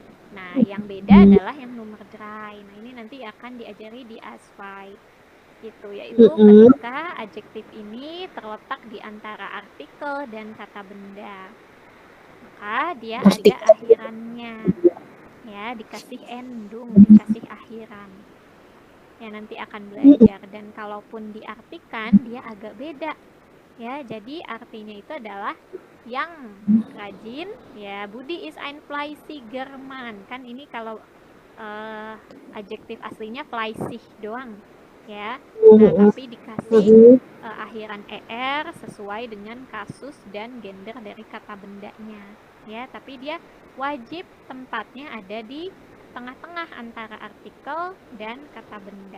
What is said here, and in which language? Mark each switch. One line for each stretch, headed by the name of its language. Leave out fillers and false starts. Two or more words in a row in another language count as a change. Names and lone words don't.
Indonesian: Nah, yang beda adalah yang nomor 3. Nah, ini nanti akan diajari di ASVAI gitu, yaitu ketika adjektif ini terletak di antara artikel dan kata benda, maka dia ada akhirannya ya, dikasih endung, dikasih akhiran ya, nanti akan belajar. Dan kalaupun diartikan dia agak beda ya, jadi artinya itu adalah yang rajin ya, Budi
German: is ein fleißiger Mann,
Indonesian: kan ini kalau adjektif aslinya fleißig doang ya. Nah, tapi dikasih akhiran er sesuai dengan kasus dan gender dari kata bendanya ya, tapi dia wajib tempatnya ada di tengah-tengah antara artikel dan kata benda.